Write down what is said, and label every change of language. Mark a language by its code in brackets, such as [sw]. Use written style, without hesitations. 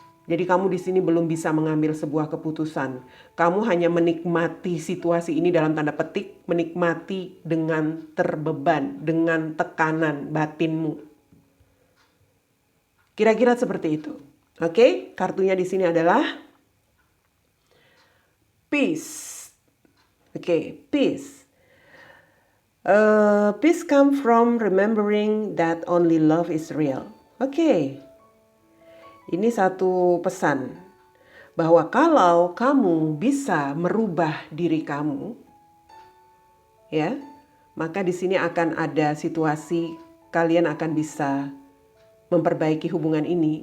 [id] Jadi kamu di sini belum bisa mengambil sebuah keputusan. Kamu hanya menikmati situasi ini dalam tanda petik, menikmati dengan terbeban, dengan tekanan batinmu. Kira-kira seperti itu. Oke, kartunya di sini adalah peace. Oke, peace. [en] Peace come from remembering that only love is real. [id] Oke. Ini satu pesan bahwa kalau kamu bisa merubah diri kamu, ya, maka di sini akan ada situasi kalian akan bisa memperbaiki hubungan ini.